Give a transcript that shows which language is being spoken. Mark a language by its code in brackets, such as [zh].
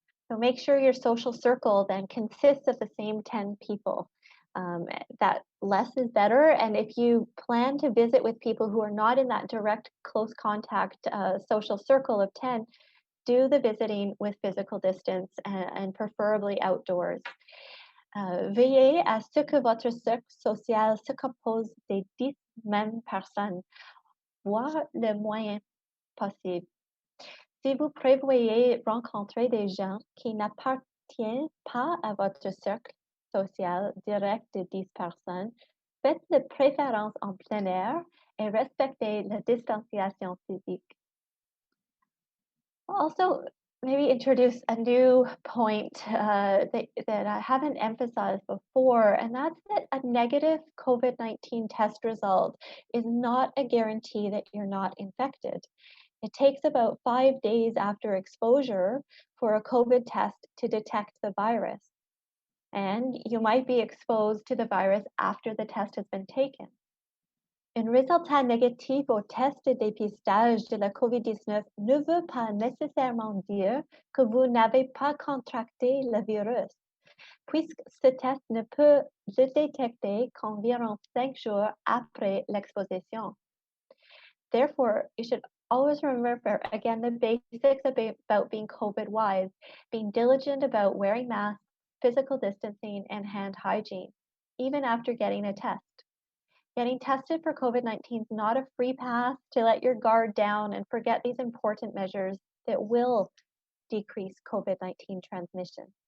[en] So make sure your social circle then consists of the same 10 people. That less is better. And if you plan to visit with people who are not in that direct close contact social circle of 10, do the visiting with physical distance and preferably outdoors. [fr] Veillez à ce que votre cercle social se compose des 10 mêmes personnes, voire le moins possible. Si vous prévoyez rencontrer des gens qui n'appartiennent pas à votre cercle social direct de 10 personnes, faites de préférence en plein air et respectez la distanciation physique. [en] Also, maybe introduce a new point that I haven't emphasized before, and that's that a negative COVID-19 test result is not a guarantee that you're not infected. It takes about 5 days after exposure for a COVID test to detect the virus. and you might be exposed to the virus after the test has been taken. [fr] Un résultat négatif au test de dépistage de la COVID-19 ne veut pas nécessairement dire que vous n'avez pas contracté le virus, puisque ce test ne peut le détecter qu'environ 5 jours après l'exposition. [en] Therefore, you should always remember, again, the basics about being COVID-wise, being diligent about wearing masks, physical distancing, and hand hygiene, even after getting a test. Getting tested for COVID-19 is not a free pass to let your guard down and forget these important measures that will decrease COVID-19 transmission.